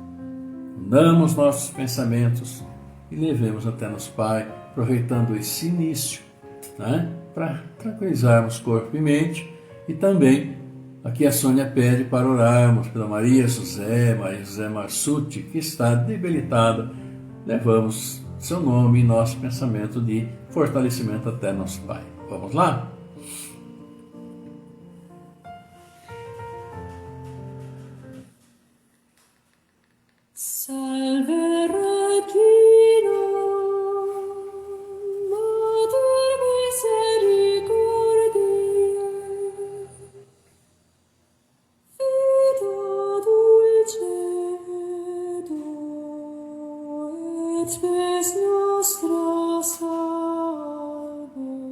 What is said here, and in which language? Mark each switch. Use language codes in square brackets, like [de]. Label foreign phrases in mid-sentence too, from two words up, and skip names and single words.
[pt] Unamos nossos pensamentos e levemos até nosso Pai, aproveitando esse início, para tranquilizarmos corpo e mente, e também aqui a Sônia pede para orarmos pela Maria José Marsucci, que está debilitada. Levamos seu nome e nosso pensamento de fortalecimento até nosso Pai. Vamos lá? [la] Salve Regina, Mater misericordiae, vita dulcedo, et spes nostra salve.